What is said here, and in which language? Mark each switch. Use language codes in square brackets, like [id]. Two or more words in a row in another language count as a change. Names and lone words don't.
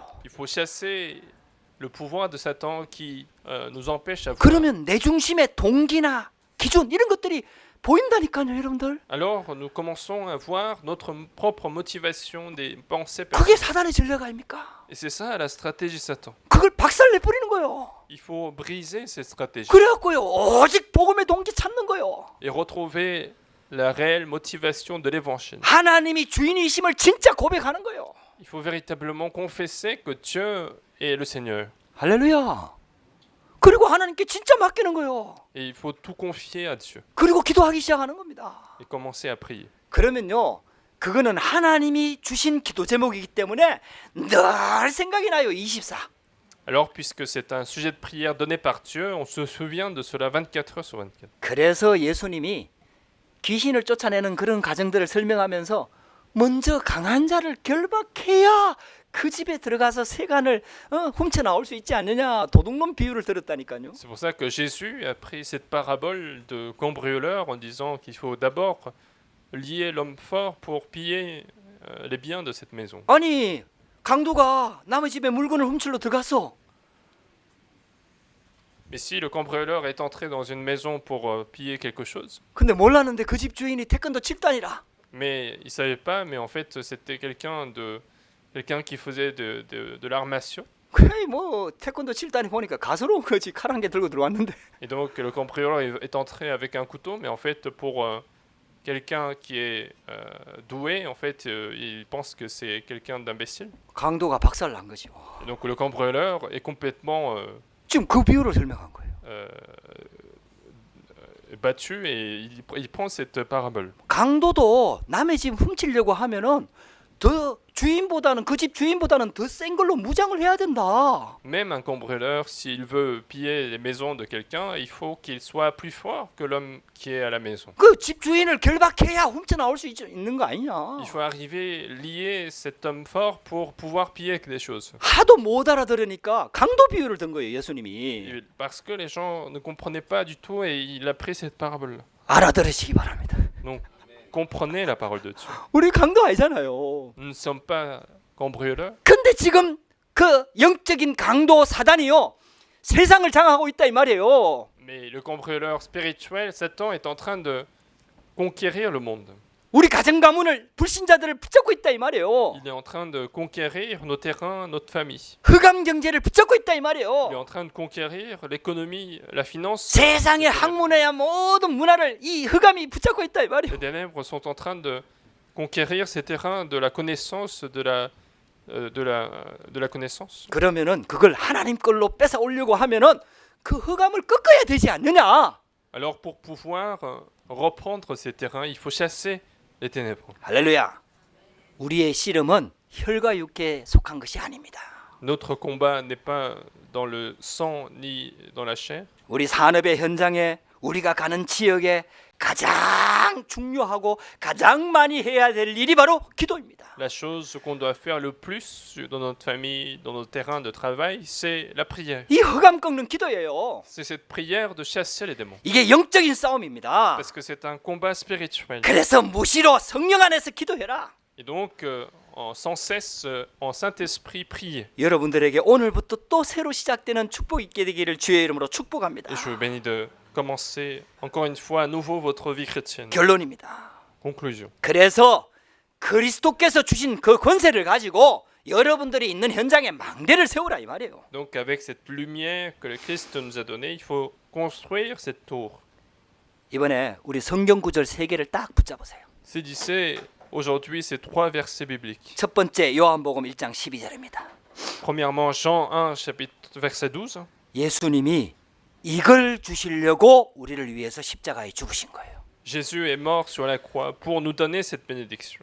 [fr] Il faut chasser le pouvoir de Satan qui nous empêche à voir. [ko] 그러면 내 중심의 동기나 기준 이런 것들이 보인다니까요, 여러분들. [fr] Alors, nous commençons à voir notre propre motivation des pensées [ko] 그게 [fr] personnelles. [ko] 사단의 전략 아닙니까? [fr] Et c'est ça la stratégie Satan. [ko] 그걸 박살 내버리는 거예요. [fr] Il faut briser ces stratégies [ko] 그래갖고요, 오직 복음의 동기 찾는 거예요. [fr] et retrouver la réelle motivation de l'évangile. [ko] 하나님이 주인이심을 진짜 고백하는 거예요. [fr] Il faut véritablement confesser que Dieu est le Seigneur. [ko] 할렐루야. 그리고 하나님께 진짜 맡기는 거예요. [fr] Et il faut tout confier à Dieu [ko] 그리고 기도하기 시작하는 겁니다. [fr] et commencer à prier. [ko] 그러면요, 그거는 하나님이 주신 기도 제목이기 때문에 늘 생각이 나요. 24. [fr] Alors, puisque c'est un sujet de prière donné par Dieu, on se souvient de cela 24 heures sur 24. [ko] 그래서 예수님이 귀신을 쫓아내는 그런 과정들을 설명하면서 먼저 강한 자를 결박해야 그 집에 들어가서 세간을 훔쳐 나올 수 있지 않느냐, 도둑놈 비유를 들었다니까요. [fr] C'est pour ça que Jésus a pris cette parabole de cambrioleur en disant qu'il faut d'abord lier l'homme fort pour piller les biens de cette maison. [ko] 아니, 강도가 남의 집에 물건을 훔치러 들어갔어. [fr] Mais si le cambrioleur est entré dans une maison pour piller quelque chose, [ko] 근데 몰랐는데 그 집 주인이 태권도 7단이라. [fr] mais il ne savait pas, mais en fait c'était quelqu'un qui faisait de l'art martiaux. [ko] 그래 뭐 태권도 7단이 보니까 가스로운 거지. 칼 한 개 들고 들어왔는데. [fr] Et donc le cambrioleur est entré avec un couteau, mais en fait pour quelqu'un qui est doué, en fait il pense que c'est quelqu'un d'imbécile. [ko] 강도가 박살 난 거지. [fr] Et donc le cambrioleur est complètement [ko] 지금 그 비유를 설명한 거예요. [fr] battu et il prend cette parabole. [ko] 강도도 남의 집 훔치려고 하면은 더 주인보다는 그 집 주인보다는 더 센 걸로 무장을 해야 된다. [fr] Même un cambrioleur, s'il veut piller les maisons de quelqu'un, il faut qu'il soit plus fort que l'homme qui est à la maison. [ko] 그 집 주인을 결박해야 훔쳐 나올 수 있는 거 아니냐. [fr] Il faut arriver lier cet homme fort pour pouvoir piller des choses. [ko] 하도 못 알아들으니까 강도 비유를 든 거예요, 예수님이. [fr] Et parce que les gens ne comprenaient pas du tout et il a pris cette parabole. [ko] 알아들으시기 바랍니다. [fr] Donc comprenez la parole de Dieu. [ko] 우리 강도 아니잖아요. [fr] Nous ne sommes pas cambrioleurs. [ko] 근데 지금 그 영적인 강도 사단이요, 세상을 장악하고 있다 이 말이에요. [fr] Mais le cambrioleur spirituel, Satan, est en train de conquérir le monde. [ko] 우리 가정 가문을 불신자들을 붙잡고 있다 이 말이에요. [fr] Il est en train de conquérir nos terrains, notre famille. [ko] 흑암 경제를 붙잡고 있다 이 [fr] Il est [ko] 말이에요. [fr] en train de conquérir l'économie, la finance. [ko] 세상의 학문에야 모든 문화를 이 흑암이 붙잡고 있다 이 [fr] Les [ko] 말이에요. [fr] ténèbres sont en train de conquérir ces terrains de la connaissance, de la connaissance. [ko] 그러면은 그걸 하나님 걸로 뺏어 올려고 하면은 그 흑암을 꺾어야 되지 않느냐? [fr] Alors pour pouvoir reprendre ces terrains, il faut chasser les ténèbres. [ko] 할렐루야. 우리의 씨름은 혈과 육에 속한 것이 아닙니다. [fr] Notre combat n'est pas dans le sang ni dans la chair. [ko] 우리 산업의 현장에 우리가 가는 지역에 가장 중요하고 가장 많이 해야 될 일이 바로 기도입니다. [fr] La chose qu'on doit faire le plus dans notre famille, dans notre terrain de travail, c'est la prière. [ko] 이 흑암 꺾는 기도예요. [fr] C'est cette prière de chasser les démons. [ko] 이게 영적인 싸움입니다. [fr] Parce que c'est un combat spirituel. [ko] 그래서 무시로 성령 안에서 기도해라. [fr] Et donc, sans cesse, en Saint-Esprit, prier. [ko] 여러분들에게 오늘부터 또 새로 시작되는 축복 있게 되기를 주의 이름으로 축복합니다. [fr] Et je vous bénis de commencer encore une fois à nouveau votre vie chrétienne. [ko] 결론입니다. [fr] Conclusion. [ko] 그래서 그리스도께서 주신 그 권세를 가지고 여러분들이 있는 현장에 망대를 세우라 이 말이에요. [fr] Donc, avec cette lumière que le Christ nous a donnée, il faut construire cette tour. [ko] 이번에 우리 성경 구절 세 개를 딱 붙잡으세요. [fr] Saisissez aujourd'hui ces trois versets bibliques. [ko] 첫 번째 요한복음 1장 12절입니다. [fr] Premièrement, Jean 1, chapitre, verset 12. [ko] 예수님이 이걸 주시려고 우리를 위해서 십자가에 죽으신 거예요. [fr] Jésus est mort sur la croix pour nous donner cette bénédiction.